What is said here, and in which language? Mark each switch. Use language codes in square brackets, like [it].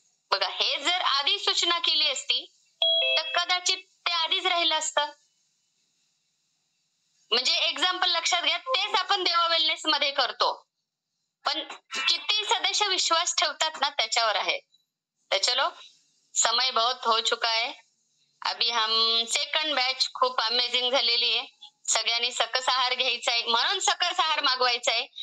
[mr] बघा, हे जर आधी सूचना केली असती तर कदाचित ते आधीच राहिलं असतं. म्हणजे एक्झाम्पल लक्षात घ्या, तेच आपण देवा वेलनेस मध्ये करतो, पण किती सदस्य विश्वास ठेवतात ना त्याच्यावर आहे. [hi] तर चलो, समय बहुत हो चुका है. अभी हम [mr] सेकंड बॅच खूप अमेझिंग झालेली आहे. सगळ्यांनी सकस आहार घ्यायचा आहे, म्हणून सकस आहार मागवायचा आहे.